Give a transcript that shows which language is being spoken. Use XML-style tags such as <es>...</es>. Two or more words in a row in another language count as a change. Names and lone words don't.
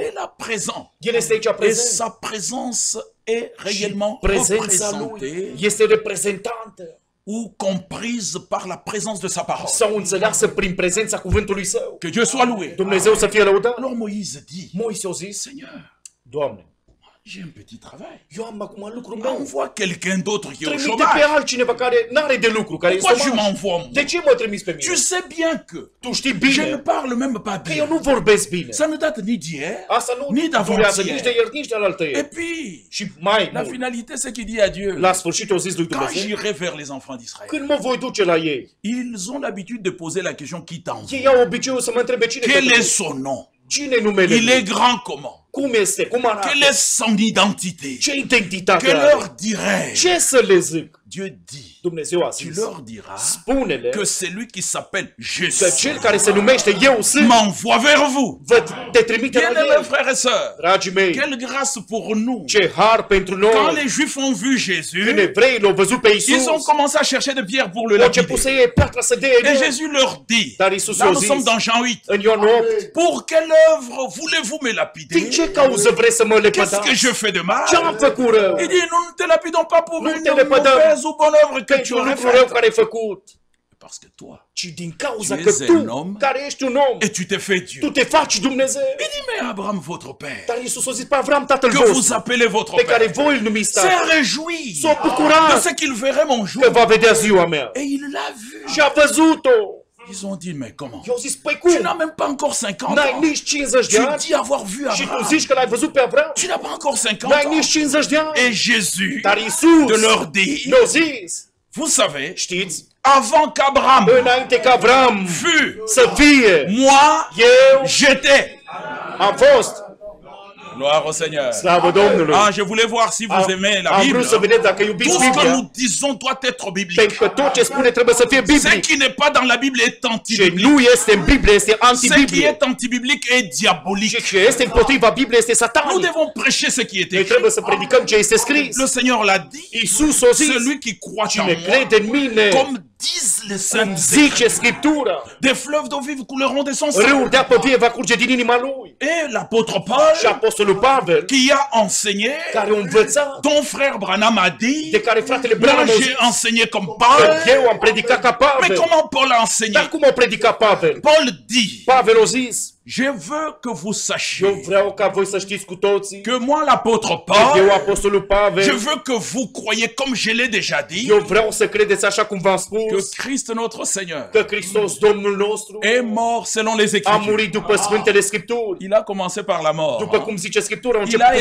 <fr>Il est là présent.</fr> <ro>El este aici</ro> <fr>Et</fr> <ro>prezent.</ro> <fr>sa présence est</fr> <ro>Și</ro> <fr>réellement</fr> <ro>prezența lui</ro> <fr>représentée</fr> <ro>este reprezentantă</ro> <fr>ou comprise par la présence de sa parole.</fr> <ro>sau înțeleasă prin prezența cuvântului său.</ro> <fr>Que Dieu soit loué.</fr> <ro>Dumnezeu să fie lăudat.</ro> <fr>Alors Moïse dit,</fr> <ro>Moise a zis,</ro> <fr>Seigneur,</fr> <ro>Doamne,</ro> <fr>j'ai un petit travail.</fr> <ro>eu am acum lucrul</ro> <fr>On</fr> <ro>meu.</ro> <fr>voit quelqu'un d'autre qui est au</fr> <ro>Trimite pe</ro> <fr>chômage.</fr> <ro>altcineva care n-are de lucru, care e</ro> <fr>Pourquoi tu</fr> <ro>șomaj.</ro> <fr>m'envoies moi?</fr> <ro>De ce mă trimiți pe</ro> <fr>Tu</fr> <ro>mine?</ro> <fr>sais bien que</fr> <ro>Tu știi</ro> <fr>je ne</fr> <ro>bine</ro> <fr>parle même pas</fr> <ro>că eu</ro> <fr>bien.</fr> <ro>nu vorbesc bine.</ro> <fr>Ça ne date ni d'hier,</fr> <ro>Asta nu</ro> <fr>ni</fr> <ro>durează nici de</ro> <fr>d'avant-hier.</fr> <ro>ieri, nici de alaltă</ro> <fr>Et</fr> <ro>ieri.</ro> <fr>puis,</fr> <ro>Și mai</ro> <fr>la</fr> <ro>mult,</ro> <fr>finalité, c'est qu'il dit à Dieu,</fr> <ro>la sfârșit o zis lui</ro> <fr>quand</fr> <ro>Dumnezeu,</ro> <fr>j'irai vers les enfants d'Israël,</fr> <ro>când mă voi duce la ei,</ro> <fr>ils ont l'habitude de poser la question qui t'envoie.</fr> <ro>ei au obiceiul să mă întrebe cine te</ro> <fr>Quel est</fr> <ro>duce?</ro> <fr>son nom?</fr> <ro>Cine e numele</ro> <fr>Il est</fr> <ro>lui?</ro> <fr>grand comment?</fr> <ro>Cum este? Cum arată?</ro> <fr>Quelle est son identité?</fr> <ro>Ce identitate</ro> <fr>Que</fr> <ro>are?</ro> <fr>leur dirais-je?</fr> <ro>Ce să le zic?</ro> <fr>Dieu dit,</fr> <ro>Dumnezeu a</ro> <fr>tu</fr> <ro>zis,</ro> <fr>leur diras</fr> <ro>spune-le</ro> <fr>que celui qui s'appelle</fr> <ro>că</ro> <fr>Jésus</fr> <ro>cel care se numește Eu sunt,</ro> <fr>m'envoie vers vous.</fr> <ro>te trimite la</ro> <fr>Bien-aimés</fr> <ro>el.</ro> <fr>frères et sœurs,</fr> <ro>Dragii mei,</ro> <fr>quelle grâce pour nous.</fr> <ro>ce har pentru</ro> <fr>Quand</fr> <ro>noi!</ro> <fr>les Juifs ont vu Jésus,</fr> <ro>Când evreii l-au văzut pe</ro> <fr>ils</fr> <ro>Iisus,</ro> <fr>ont commencé à chercher des pierres pour le</fr> <ro>au început</ro> <fr>lapider.</fr> <ro>să iei piatra să dea</ro> <fr>Et</fr> <ro>în el.</ro> <fr>Jésus leur dit,</fr> <ro>Dar Iisus</ro> <fr>là</fr> <ro>i-a</ro> <fr>nous sommes</fr> <ro>zis,</ro> <fr>dans Jean 8,</fr> <ro>în Ioan 8,</ro> <fr>pour quelle œuvre voulez-vous me</fr> <ro>din</ro> <fr>lapider?</fr> <ro>ce cauză vrei să mă</ro> <fr>Qu'est-ce que</fr> <ro>lepădați?</ro> <fr>je fais de mal?</fr> <ro>Ce am făcut rău?</ro> <fr>Il dit, nous ne te lapidons pas pour</fr> <ro>Nu</ro> <fr>une</fr> <ro>te lepădăm</ro> <fr>mauvaise ou bonne œuvre que tu</fr> <ro>pentru un</ro> <fr>aurais</fr> <ro>lucru rău</ro> <fr>fait.</fr> <ro>care ai făcut,</ro> <fr>Parce que toi,</fr> <ro>ci din cauza</ro> <fr>Tu</fr> <ro>că</ro> <fr>es un</fr> <ro>tu, om care ești un om,</ro> <fr>et tu t'es fait Dieu.</fr> <ro>tu te faci Dumnezeu.</ro> <fr>Il dit, mais Abraham, votre père,</fr> <ro>Dar Iisus a zis pe Avram, tatăl</ro> <fr>que vous</fr> <ro>vostru,</ro> <fr>appelez votre</fr> <ro>pe care</ro> <fr>père,</fr> <ro>voi îl numiți</ro> <fr>s'est</fr> <ro>tatăl,</ro> <fr>réjoui</fr> <ro>s-a</ro> <fr>de</fr> <ro>bucurat</ro> <fr>ce qu'il verrait mon jour.</fr> <ro>că va vedea ziua mea.</ro> <fr>Et il l'a vu.</fr> <ro>Și a văzut-o.</ro> <fr>Ils ont dit, mais comment?</fr> <ro>Eu zis, păi</ro> <fr>Tu</fr> <ro>cum?</ro> <fr>n'as même pas encore 50</fr> <ro>N-ai</ro> <fr>ans.</fr> <ro>nici 50 de</ro> <fr>Tu</fr> <ro>ani</ro> <fr>dis avoir vu</fr> <ro>și tu</ro> <fr>Abraham.</fr> <ro>zici că l-ai văzut pe Avram.</ro> <fr>Tu n'as pas encore 50</fr> <ro>N-ai</ro> <fr>ans.</fr> <ro>nici 50 de ani.</ro> <fr>Et Jésus</fr> <ro>Dar Iisus</ro> <fr>de leur dire,</fr> <ro>mi-a zis,</ro> <fr>vous savez,</fr> <ro>știți,</ro> <fr>avant qu'Abraham</fr> <ro>înainte ca Avram</ro> <fr>fût,</fr> <ro>să fie,</ro> <fr>moi,</fr> <ro>eu</ro> <fr>j'étais.</fr> <ro>am fost.</ro> <fr>Gloire au Seigneur.</fr> <ro>Slavă Domnului.</ro> <fr>Ah, je voulais voir si vous aimez la</fr> <ro>Am</ro> <fr>Bible.</fr> <ro>vrut să vedeți dacă iubiți</ro> <fr>Tout ce que</fr> <ro>Biblia,</ro> <fr>nous disons doit être biblique.</fr> <ro>pentru că tot ce spune trebuie să fie</ro> <fr>Ce</fr> <ro>biblic.</ro> <fr>qui n'est pas dans la Bible est</fr> <ro>Ce</ro> <fr>antibiblique.</fr> <ro>nu este în Biblie este</ro> <fr>Ce qui</fr> <ro>antibiblie.</ro> <fr>est antibiblique est diabolique.</fr> <ro>Și ce este împotriva Bibliei este</ro> <fr>Nous</fr> <ro>satanic.</ro> <fr>devons prêcher ce qui est</fr> <ro>Noi</ro> <fr>écrit.</fr> <ro>trebuie să predicăm ce este scris.</ro> <fr>Le Seigneur l'a dit.</fr> <ro>Iisus a zis,</ro> <fr>Celui qui croit en</fr> <ro>cine</ro> <fr>moi,</fr> <ro>crede în mine,</ro> <fr>comme disent les</fr> <ro>îmi</ro> <fr>saintes</fr> <ro>zice Scriptura,</ro> <fr>des fleuves d'eau vive couleront de son sang.</fr> <ro>râul de apă vie va curge din inima lui.</ro> <fr>Et l'apôtre Paul,</fr> <ro>Și Apostolul Pavel,</ro> <fr>qui a enseigné,</fr> <ro>care a învățat,</ro> <fr>ton frère Branham a dit,</fr> <ro>de care fratele</ro> <fr>moi</fr> <ro>Branham a zis,</ro> <fr>j'ai enseigné comme</fr> <ro>că</ro> <fr>Paul.</fr> <ro>eu am predicat ca</ro> <fr>Mais</fr> <ro>Pavel.</ro> <fr>comment Paul a enseigné?</fr> <ro>Dar cum a predicat Pavel?</ro> <fr>Paul dit,</fr> <ro>Pavel a zis,</ro> <fr>je veux que vous</fr> <ro>eu</ro> <fr>sachiez</fr> <ro>vreau ca voi să știți cu toții,</ro> <fr>que moi, l'apôtre</fr> <ro>eu,</ro> <fr>Paul,</fr> <ro>Apostolul</ro> <fr>je</fr> <ro>Pavel,</ro> <fr>veux que vous croyiez, comme je l'ai déjà dit,</fr> <ro>eu vreau să credeți așa cum v-am</ro> <fr>que</fr> <ro>spus,</ro> <fr>Christ notre Seigneur</fr> <ro>că Hristos Domnul nostru</ro> <fr>est mort selon les</fr> <ro>a</ro> <fr>Écritures.</fr> <ro>murit după Sfântele Scripturi.</ro> <fr>Il a commencé par la mort.</fr> <ro>După cum zice Scriptura, a</ro> <fr>Il a</fr>